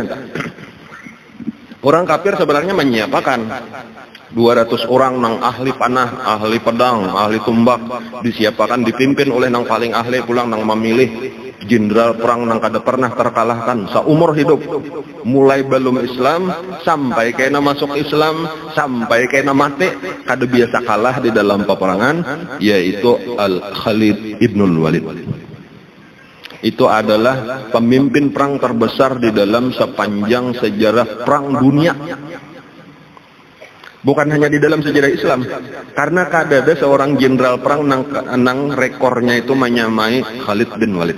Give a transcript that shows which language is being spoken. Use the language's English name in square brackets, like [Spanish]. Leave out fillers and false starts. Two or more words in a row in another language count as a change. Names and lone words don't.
[Banjar] Orang kafir sebenarnya menyiapkan 200 orang nang ahli panah, ahli pedang, ahli tumbak, disiapkan dipimpin oleh nang paling ahli pulang nang memilih jenderal perang nang kada pernah terkalahkan seumur hidup, mulai belum Islam sampai kena masuk Islam sampai kena mati kada biasa kalah di dalam peperangan, yaitu Al-Khalid ibnul Walid. [Indonesian] Itu adalah pemimpin perang terbesar di dalam sepanjang sejarah perang dunia. [Banjar] Bukan hanya di dalam sejarah Islam, karena kada ada seorang jenderal perang nang rekornya itu menyamai Khalid bin Walid.